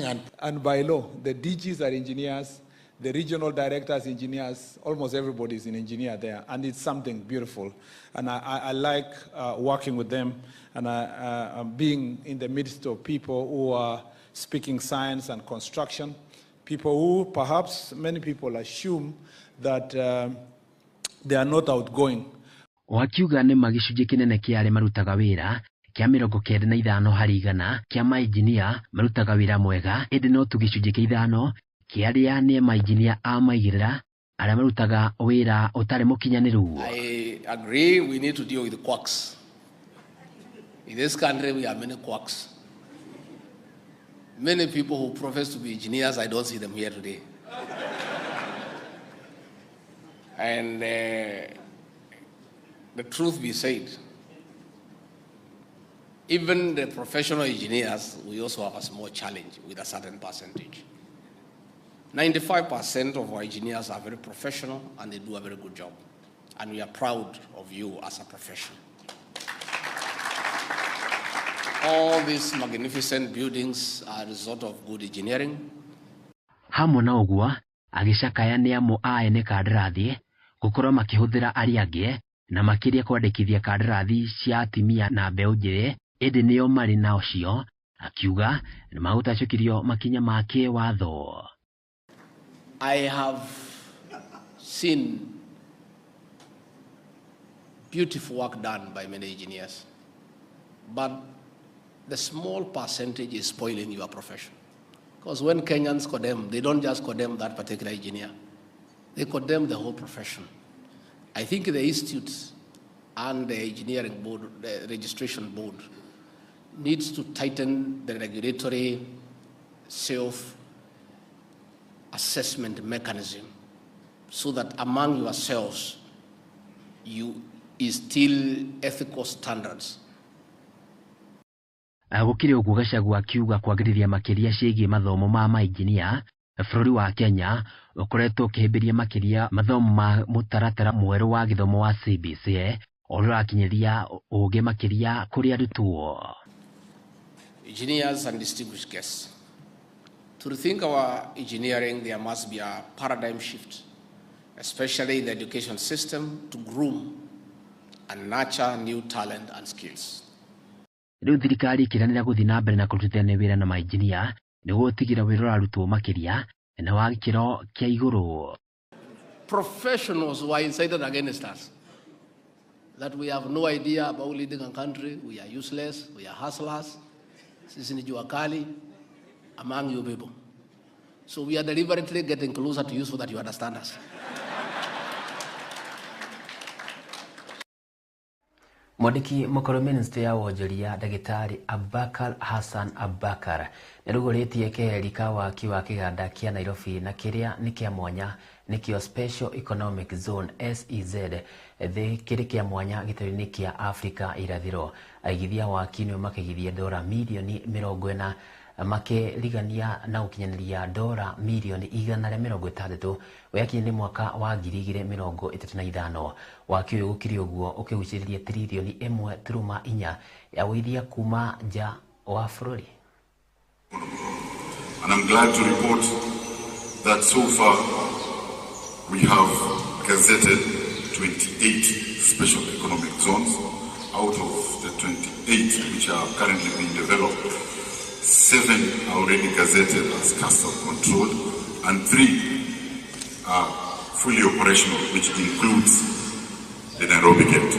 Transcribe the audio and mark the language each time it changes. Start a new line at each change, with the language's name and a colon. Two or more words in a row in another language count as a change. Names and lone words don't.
English: and by law, the DGs are engineers, the regional directors engineers, almost everybody is an engineer there, and it's something beautiful. And I like working with them and being in the midst of people who are speaking science and construction, people who perhaps many people assume that they are not outgoing.
Kikuyu: Wakiuga nĩ magicunjĩ kinene kia arĩa marutaga wĩra kia 95 harĩ 100 kia mainjinia marutaga wĩra mwega, ĩndĩ no tu gĩcunjĩ kĩa 5 kia arĩa nĩ mainjinia a maigĩrĩra arĩa marutaga wĩra ũtarĩ mũkinyanĩru.
English: I agree we need to deal with the quacks. In this country we have many quacks. Many people who profess to be engineers, I don't see them here today. And the truth be said, even the professional engineers, we also have a small challenge with a certain percentage. 95% of our engineers are very professional and they do a very good job. And we are proud of you as a profession. All these magnificent buildings are a result of good engineering.
Kikuyu: Hamwe na ũguo, agĩcakaya nĩ amwe a ene kandarathi gũkorwo makĩhũthĩra arĩa angĩ na makĩria kwandĩkithia kandarathi cia atimia na mbeũ njĩthĩ, ĩndĩ nĩo marĩ na ũcio, akiuga nĩ magũtacũkirio makinya ma kĩwatho.
English: I have seen beautiful work done by many engineers, but the small percentage is spoiling your profession. Because when Kenyans condemn, they don't just condemn that particular engineer. They condemn the whole profession. I think the institutes and the engineering board, the registration board, needs to tighten the regulatory self-assessment mechanism so that among yourselves, you instill ethical standards.
Kikuyu: Gũkĩrĩ ũguo Gachagua akiuga kwagĩrithia makĩria ciĩgiĩ mathomo ma mainjinia, bũrũri wa Kenya ũkoretwo ũkĩhĩmbĩria makĩria mathomo ma mũtaratara mwerũ wa gĩthomo wa CBC ũrĩa ũrakinyĩria ũũgĩ makĩria kũrĩ arutwo.
English: Engineers and distinguished guests, to rethink our engineering, there must be a paradigm shift, especially in the education system, to groom and nurture new talent and skills.
Kikuyu: Rĩu thirikari ĩkĩranĩra gũthiĩ na mbere na kũrutithania wĩra na mainjinia nĩguo gũtigĩra wĩra ũrarutwo makĩria na wa gĩkĩro kĩa igũrũ.
English: Professionals who are incited against us, that we have no idea about leading a country, we are useless, we are hustlers,
Swahili: sisi ni jua kali,
English: among you people. So we are deliberately getting closer to you so that you understand us.
Kikuyu: Mwandĩki mũkũrũ Minister ya wonjoria Ndagĩtarĩ Abubakar Hassan Abubakar nĩrugũrĩtie keheri ka waki wa kĩganda kĩa Nairobi na kĩrĩa nĩ kĩa mwanya nĩkĩo Special Economic Zone SEZ thĩ kĩrĩ kĩa mwanya gĩtarũ-inĩ kĩa Afrika irathĩro. Aigithia waki nĩo makĩigithia $40 milioni makĩrigania na gũkinyanĩria $160 milioni weyakinya nĩ mwaka wa 2035. Waki ũyũ gũkĩrĩ ũguo ũkĩgucĩrĩria tiririoni 1.4 ya wĩithia kuma nja wa bũrũri.
English: And I'm glad to report that so far we have gazetted 28 special economic zones. Out of the 28 which are currently being developed, 7 are already gazetted as custom controlled and 3 are fully operational, which includes the Nairobi gate.